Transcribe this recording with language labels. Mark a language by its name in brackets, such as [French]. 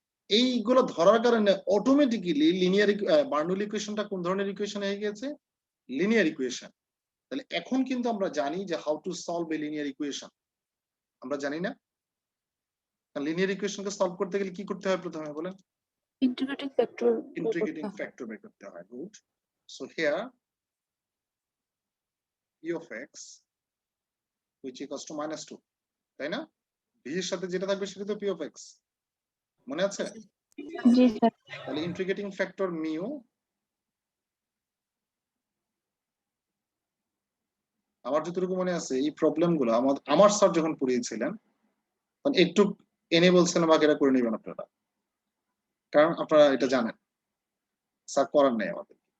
[Bangla] এইগুলো ধরার কারণে অটোমেটিক্যালি লিনিয়ার বার্নৌলি ইকুয়েশনটা কোন ধরনের ইকুয়েশন হয়ে গেছে, লিনিয়ার ইকুয়েশন। তাহলে এখন কিন্তু আমরা জানি যে [English] how to solve a linear equation, [Bangla] আমরা জানি না? লিনিয়ার ইকুয়েশনকে সলভ করতে গেলে কি করতে হয় প্রথমে বলেন? [English] Integrating factor. [Bangla] ইন্টিগ্রেটিং ফ্যাক্টর বের করতে হয়। Good. [English] so here p of x which equals to -2, [Bangla] তাই না? v এর সাথে যেটা থাকবে সেটা তো p of x, মনে আছে? জি স্যার। তাহলে ইন্টিগ্রেটিং ফ্যাক্টর মিউ, আমার যতটুকু মনে আছে এই প্রবলেমগুলো আমার স্যার যখন পড়িয়েছিলেন তখন একটু এনে বলছিলাম আগে এটা করে নেবেন আপনারা, কারণ আপনারা এটা জানেন স্যার করার নেই আমাদের।